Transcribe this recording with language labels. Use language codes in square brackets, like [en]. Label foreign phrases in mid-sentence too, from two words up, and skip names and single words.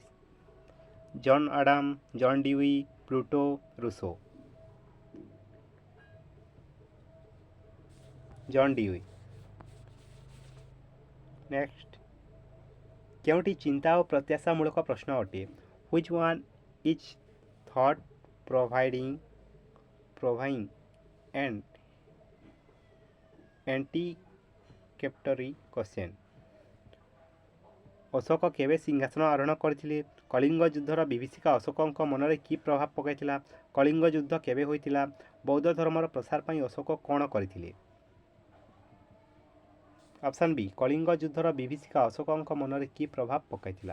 [or] ଜନ୍ ଆଡାମ, ଜନ୍ ଡିୱି, ପ୍ଲୁଟୋ, ରୁସୋ? ଜନ୍ ଡିୱି। ନେକ୍ସଟ, କେଉଁଟି ଚିନ୍ତା ଓ ପ୍ରତ୍ୟାଶାମୂଳକ ପ୍ରଶ୍ନ ଅଟେ? [en] Which one is thought providing an anticipatory question? [or] ଅଶୋକ କେବେ ସିଂହାସନ ଆରୋହଣ କରିଥିଲେ? କଳିଙ୍ଗ ଯୁଦ୍ଧର ବିଭୀଷିକା ଅଶୋକଙ୍କ ମନରେ କି ପ୍ରଭାବ ପକାଇଥିଲା? କଳିଙ୍ଗ ଯୁଦ୍ଧ କେବେ ହୋଇଥିଲା? ବୌଦ୍ଧ ଧର୍ମର ପ୍ରସାର ପାଇଁ ଅଶୋକ କ'ଣ କରିଥିଲେ? ଅପସନ୍ ବି କଳିଙ୍ଗ ଯୁଦ୍ଧର ବିଭୀଷିକା ଅଶୋକଙ୍କ ମନରେ କି ପ୍ରଭାବ ପକାଇଥିଲା?